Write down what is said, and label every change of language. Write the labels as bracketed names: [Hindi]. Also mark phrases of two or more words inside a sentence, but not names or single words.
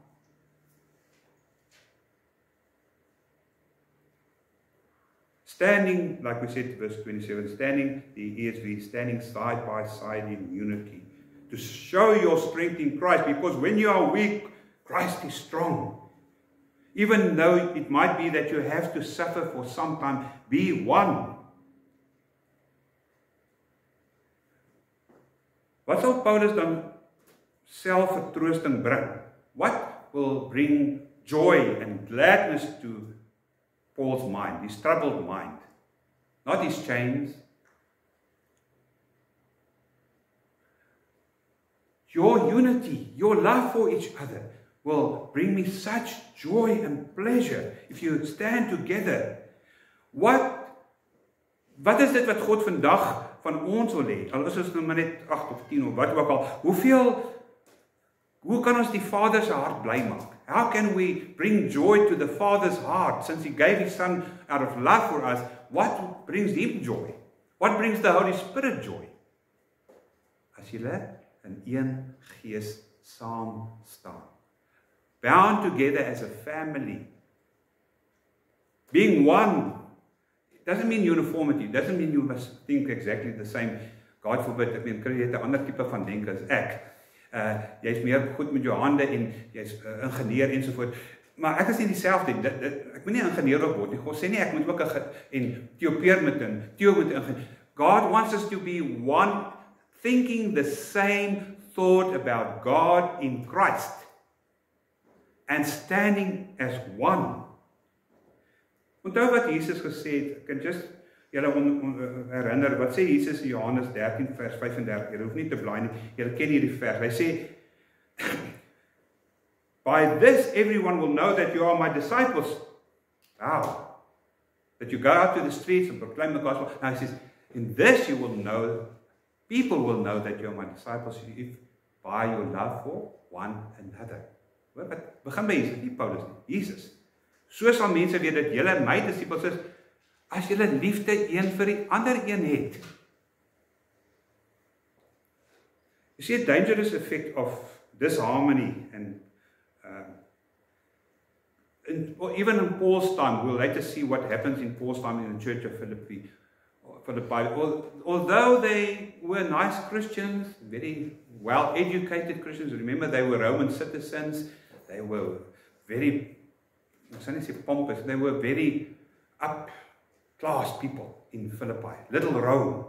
[English] Standing, like we said, verse 27, standing, the ESV, standing side by side in unity. To show your strength in Christ, because when you are weak, Christ is strong. Even though it might be that you have to suffer for some time, be one. [Afrikaans] Wat sal Paulus dan selfvertroosting bring? [English] What will bring joy and gladness to Paul's mind, his troubled mind? Not his chains. Your unity, your love for each other will bring me such joy and pleasure if you stand together. [Afrikaans] Wat is dit wat God vandag van ons wil hê? Al is ons nou maar net 8 of 10 of wat ook al. Hoe kan ons die Vader se hart bly maak? [English] How can we bring joy to the Father's heart since he gave his Son out of love for us? What brings him joy? What brings the Holy Spirit joy? [Afrikaans] As julle in een gees saam staan. [English] Bound together as a family. Being one. It doesn't mean uniformity. It doesn't mean you must think exactly the same. God forbid, [Afrikaans] ek meen, kry jy 'n ander tipe van denke as ek. Jy's meer goed met jou hande en jy's ingenieur ensovoort. Maar ek is nie dieselfde, ek moet nie ingenieur word nie. God sê nie, ek moet ook en Theo moet ingenieur. [English] God wants us to be one, thinking the same thought about God in Christ, and standing as one. [Afrikaans] Onthou wat Jesus gesê het, ek kan just julle herinner, wat sê Jesus in Johannes 13 vers 35, julle hoef nie te blaai nie, julle ken hierdie vers, hy sê, [English] by this everyone will know that you are my disciples. Wow. That you go out to the streets and proclaim the gospel. Now he says, in this you will know, people will know that you are my disciples if by your love for one another. [Afrikaans] Wat begin by Jesus, nie Paulus nie, Jesus. So sal mense weet dat julle my disciples is, as julle liefde een vir die ander een het. [English] You see a dangerous effect of disharmony and even in Paul's time, we'll later see what happens in Paul's time in the church of Philippi. Although they were nice Christians, very well-educated Christians, remember they were Roman citizens, they were very, I shouldn't say pompous, they were very up-class people in Philippi, little Rome.